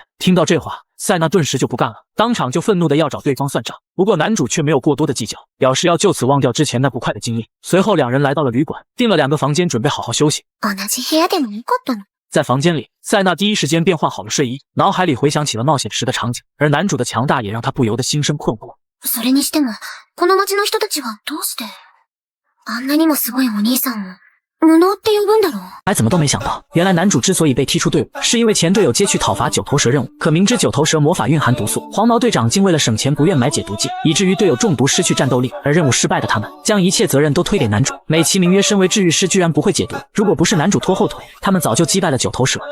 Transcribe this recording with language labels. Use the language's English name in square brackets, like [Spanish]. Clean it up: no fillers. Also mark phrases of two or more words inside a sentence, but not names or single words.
[Chinese] 听到这话，塞娜顿时就不干了，当场就愤怒的要找对方算账。不过男主却没有过多的计较，表示要就此忘掉之前那不快的经历。随后两人来到了旅馆，订了2个房间，准备好好休息。在房间里，塞娜第一时间便换好了睡衣，脑海里回想起了冒险时的场景，而男主的强大也让他不由得心生困惑。 [Japanese] それにしても、この町の人たちはどうして、あんなにもすごいお兄さんを、無能って呼ぶんだろう。 [Chinese] 还怎么都没想到，原来男主之所以被踢出队伍，是因为前队友接去讨伐9头蛇任务，可明知9头蛇魔法蕴含毒素，黄毛队长竟为了省钱不愿买解毒剂，以至于队友中毒失去战斗力，而任务失败的他们将一切责任都推给男主，美其名曰身为治愈师居然不会解毒，如果不是男主拖后腿，他们早就击败了9头蛇。